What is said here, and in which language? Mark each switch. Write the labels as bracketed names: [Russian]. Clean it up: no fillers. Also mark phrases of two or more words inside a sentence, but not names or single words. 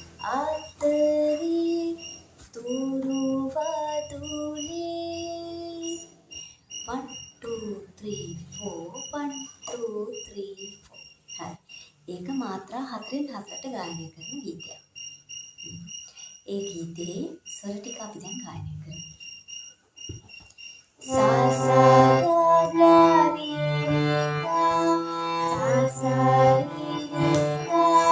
[Sinhala] අතරේ තුරු වදුනේ 1 2 3 4 1 2 3 4 හරි ඒක මාත්‍රා 4න් 4ට ගායනා කරන ගීතයක්. ඒ ගීතේ ස්වර ටික අපි දැන් ගායනා කරමු. Sa sa ga ri ga sa sa ri ga